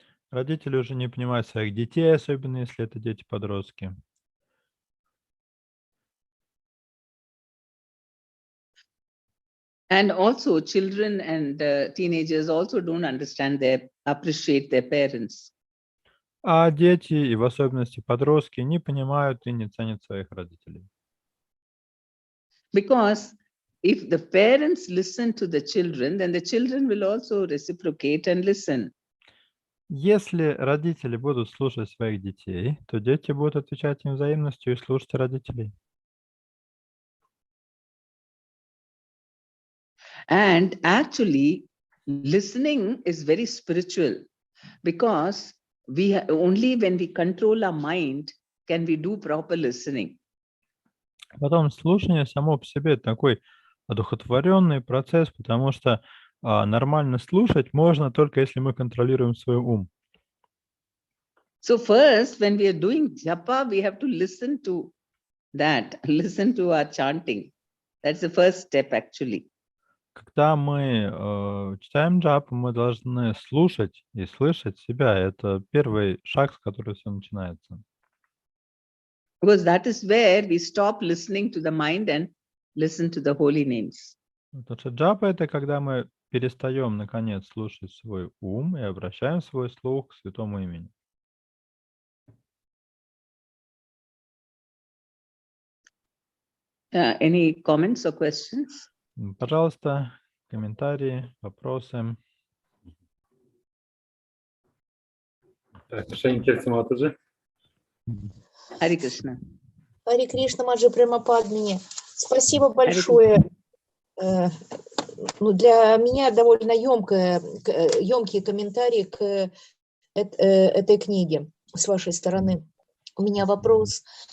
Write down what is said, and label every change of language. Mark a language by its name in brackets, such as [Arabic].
[Russian] Родители уже не понимают своих детей, особенно если это дети-подростки. [English] And also children and teenagers also don't understand appreciate their parents. [Russian] А дети, и в особенности подростки, не понимают и не ценят своих родителей. [English] Because if the parents listen to the children, then the children will also reciprocate and listen. [Russian] Если родители будут слушать своих детей, то дети будут отвечать им взаимностью и слушать родителей. [English] And actually, listening is very spiritual because only when we control our mind can we do proper listening. [Russian] Потом слушание само по себе такой одухотворенный процесс, потому что нормально слушать можно только если мы контролируем свой ум. [English] So first, when we are doing japa, we have to listen to that, listen to our chanting. That's the first step actually. [Russian] Когда мы читаем джапу, мы должны слушать и слышать себя. Это первый шаг, с которого все начинается. [English] Because that is where we stop listening to the mind and listen to the holy names. [Russian] Потому что джапа — это когда мы перестаем, наконец, слушать свой ум и обращаем свой слух к святому имени. [English] Any comments or questions? [Russian] Пожалуйста, комментарии, вопросы. Так, Шенькер Саматаджи. [Sanskrit] Hare Krishna. [Russian] Харе Кришна, Маджи Према Падмини. Спасибо большое. Ну, для меня довольно емкие комментарии к этой книге с вашей стороны. У меня вопрос.